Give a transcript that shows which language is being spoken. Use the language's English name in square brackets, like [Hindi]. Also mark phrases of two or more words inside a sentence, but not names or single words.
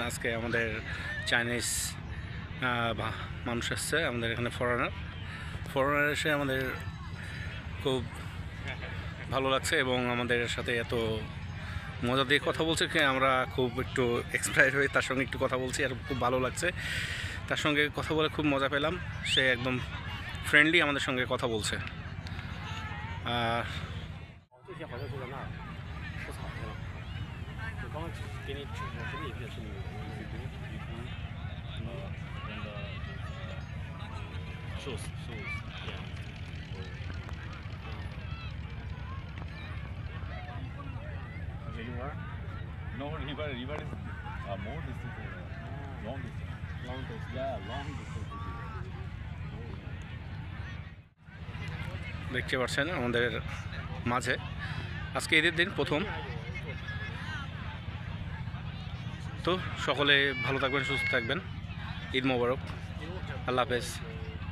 [Bangla] আজকে আমাদের চাইনিজ মানুষ আসছে আমাদের এখানে, ফরেনার এসে আমাদের খুব ভালো লাগছে এবং আমাদের সাথে এত মজা দিয়ে কথা বলছে কি আমরা খুব একটু এক্সপায়ার হয়ে তার সঙ্গে একটু কথা বলছি আর খুব ভালো লাগছে। তার সঙ্গে কথা বলে খুব মজা পেলাম। সে একদম ফ্রেন্ডলি আমাদের সঙ্গে কথা বলছে। আর [Chinese] 这些好像就在那儿吃草去了。我刚刚给你指过，这里也是你 [English] and the shoes yeah. Okay, you are? No, river is more distance, long distance. Long distance. Yeah, long distance. [Bangla] দেখতে পাচ্ছেন আমাদের মাঝে আজকে ঈদের দিন প্রথম। তো সকলে ভালো থাকবেন, সুস্থ থাকবেন। ঈদ মোবারক। আল্লাহ হাফেজ।